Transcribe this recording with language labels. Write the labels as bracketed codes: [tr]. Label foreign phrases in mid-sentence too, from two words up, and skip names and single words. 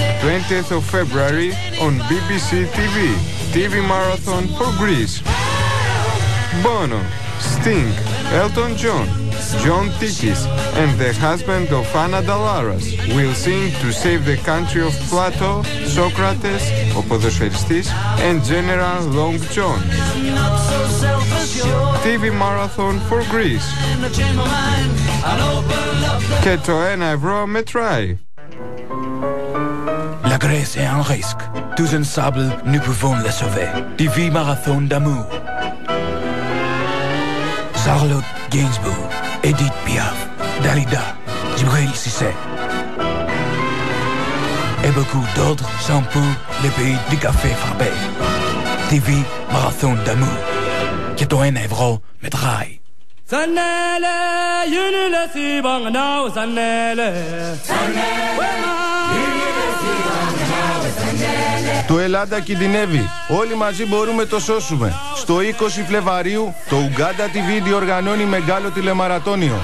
[en] 20th of February on BBC TV. TV Marathon for Greece. Bono, Sting, Elton John, John Tikis and the husband of Anna Dalaras will sing to save the country of Plato, Socrates, [el] ο ποδοσφαιριστής, [en] and General Long John. TV Marathon for Greece. [el] Και το 1 € μετράει. [fr] La Grèce est un risque. Tous ensemble, nous pouvons la sauver. TV Marathon d'amour. Charlotte Gainsbourg, Edith Piaf, Dalida, Djibril Cissé. Et beaucoup d'autres sont pour les pays du café frappé. TV Marathon d'amour. [el] Και το 1 € μετράει. Zanele, yunile sibang now, zanele. Το Ελλάδα κινδυνεύει. Όλοι μαζί μπορούμε το σώσουμε. Στο 20 Φλεβαρίου το Uganda TV διοργανώνει μεγάλο τηλεμαρατόνιο.